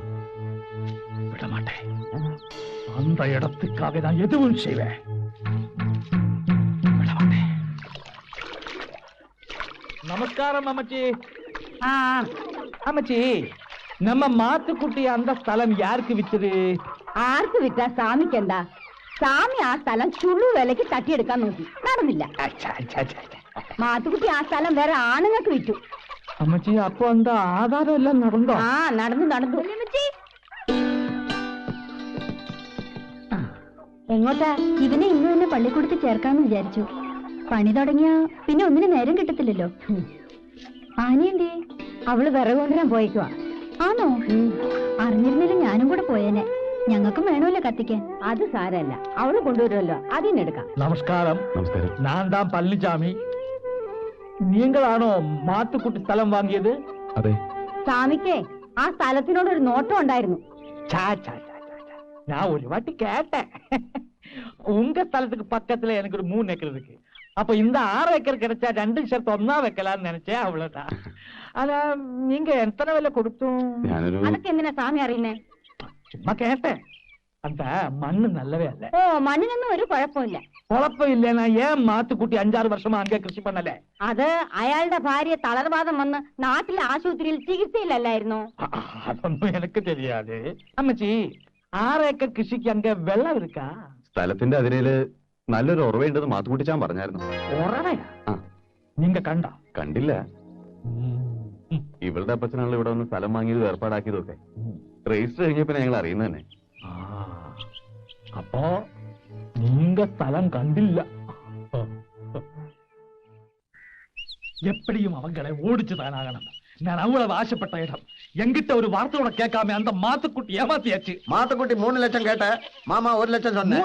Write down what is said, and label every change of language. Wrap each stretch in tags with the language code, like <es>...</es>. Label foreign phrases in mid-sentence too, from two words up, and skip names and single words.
<ta>விட மாட்டேன். அந்த இடத்துக்காக நான் எதுவும் செய்வேன். விட மாட்டேன். நமஸ்காரம் அம்மச்சி. அம்மச்சி, நம்ம மாத்துக்குட்டி அந்த ஸ்தலம் யாருக்கு வித்தது?</ta> <ml>ആർക്ക് വിറ്റാ സ്വാമിക്ക് എന്താ? സ്വാമി ആ സ്ഥലം ചുള്ളു വിലക്ക് തട്ടിയെടുക്കാൻ നോക്കി, നടന്നില്ല. മാത്തുക്കുട്ടി ആ സ്ഥലം വേറെ ആണുങ്ങൾക്ക് വിറ്റു. അമ്മച്ചി, അപ്പൊ എന്താ ആധാരം എല്ലാം നടന്നോ? ആ, നടന്നു. എങ്ങോട്ടാ? ഇവനെ ഇന്ന് തന്നെ പള്ളിക്കൂടത്തിൽ ചേർക്കാന്ന് വിചാരിച്ചു. പണി തുടങ്ങിയ പിന്നെ ഒന്നിനും നേരം കിട്ടത്തില്ലല്ലോ. ആനയന്തേ? അവള് വിറക് കൊണ്ടുവരാൻ പോയേക്കുവാ. ആണോ? അറിഞ്ഞിരുന്നില്ല ഞാനും കൂടെ പോയേനെ. ഞങ്ങൾക്കും വേണമല്ലോ കത്തിക്കാൻ. അത് സാരല്ല, അവള് കൊണ്ടുവരുമല്ലോ, അതിനെടുക്കാം. നമസ്കാരം. നമസ്കാരം.</ml> <ta>நான் தான் பழனிசாமி.</ta> <ml>நீங்களாണോ മാത്തുക്കുട്ടി സ്ഥലം വാങ്ങിയത്? അതെ. സ്വാമിക്കേ ആ സ്ഥലത്തിനോട് ഒരു നോട്ടം ഉണ്ടായിരുന്നു.</ml> <ta>நான் ஒரு வாட்டி கேட்டேன். உங்க ஸ்தலத்துக்கு பக்கத்துல எனக்கு ஒரு 3 ஏக்கர் இருக்கு. அப்ப இந்த 6 ஏக்கர் கிடைச்சா 2 சேர்த்து ஒன்னா வைக்கலாம்னு நினைச்சேன், அவ்வளவுதான். ஆனா நீங்க எத்தனை விலை கொடுத்தோம்?</ta> <ml>അതൊക്കെ എന്തിനാ സ്വാമി അറിയുന്നേ?</ml> <ta>சும்மா கேட்டேன். அந்த மண்ணு நல்லவே அல்ல.</ta> <ml>ഓ, മണ്ണിനൊന്നും ഒരു കുഴപ്പമില്ല. കുഴപ്പം ഇല്ലെന്നാ ഏൻ മാത്തുക്കുട്ടി 5-6 വർഷമാ അങ്ങേ കൃഷി പണ്ണല്ലേ? അത് അയാളുടെ ഭാര്യ തളർവാദം വന്ന് നാട്ടിലെ ആശുപത്രിയിൽ ചികിത്സയിലല്ലായിരുന്നോ? അതൊന്നും എനിക്ക് தெரியாது. അമ്മച്ചി, 6 ഏക്കർ കൃഷിക്ക് അങ്ങ് വെള്ളം இருக்கா? സ്ഥലത്തിന്റെ അതിരയില് നല്ലൊരു ഉറവയുണ്ടെന്ന് മാത്തുക്കുട്ടിച്ചാൻ പറഞ്ഞായിരുന്നു. ഉറവയാ? ആ. നിങ്ങ കണ്ടോ? കണ്ടില്ല. ഇവളുടെ അപ്പച്ചനാണല്ലോ ഇവിടെ വന്ന് സ്ഥലം വാങ്ങിയത് ഏർപ്പാടാക്കിയതൊക്കെ. രജിസ്റ്റർ കഴിഞ്ഞപ്പോ ഞങ്ങൾ അറിയുന്നത് തന്നെ.</ml> <ta>அப்போ நீங்க ஸ்தலம் கண்டில்ல. எப்படியும் அவங்களை ஓடிச்சுதான் ஆகணும். நான் அவ்வளவு ஆசைப்பட்ட இடம். எங்கிட்ட ஒரு வார்த்தையோட கேட்காம அந்த மாத்துக்குட்டி ஏமாத்தியாச்சு. மாத்துக்குட்டி 3 லட்சம் கேட்ட, மாமா 1 லட்சம் சொன்ன.</ta>